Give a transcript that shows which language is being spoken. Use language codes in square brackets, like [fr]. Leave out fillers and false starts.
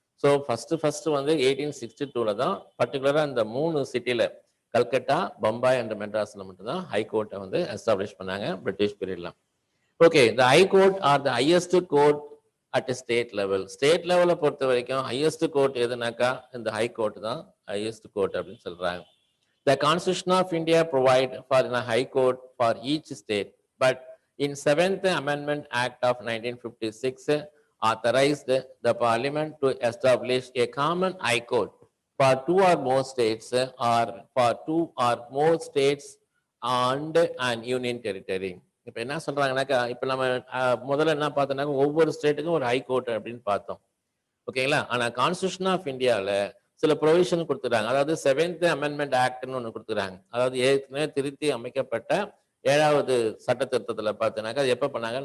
[ta] So first வந்து 1862 தான் பர்டிகுலரா இந்த 3 சிட்டில கல்கட்டா, பம்பாய் அண்ட் மெட்ராஸ்ல மட்டும்தான் ஹைகோர்ட்டை வந்து எஸ்டாப்ளிஷ் பண்ணாங்க பிரிட்டிஷ் பீரியட்ல. [en] Okay, இந்த high court are the highest court at state level. [ta] State லெவலை பொறுத்த வரைக்கும் ஹையஸ்ட் கோர்ட் எதுனாக்கா இந்த ஹைகோர்ட் தான் ஹையஸ்ட் கோர்ட் அப்படின்னு சொல்றாங்க. [en] The Constitution of India provide for a high court for each state, but in 7th Amendment Act of 1956 authorized the Parliament to establish a common high court for two or more states or for two or more states and an union territory. [ta] இப்போ என்ன சொல்றாங்கன்னாக்கா இப்போ நம்ம முதல்ல என்ன பார்த்தோம்னாக்கா ஒவ்வொரு ஸ்டேட்டுக்கும் ஒரு high court அப்படின்னு பார்த்தோம். ஓகேங்களா? ஆனா கான்ஸ்டியூஷன் ஆஃப் இந்தியாவில் சில ப்ரொவிஷன் கொடுத்துறாங்க. அதாவது 7th அமெண்ட்மெண்ட் ஆக்ட்னு ஒன்று கொடுத்துறாங்க. அதாவது ஏற்கனவே திருத்தி அமைக்கப்பட்ட 7வது சட்ட திருத்தத்தில் பார்த்தீங்கன்னாக்கா அது எப்போ பண்ணாங்க?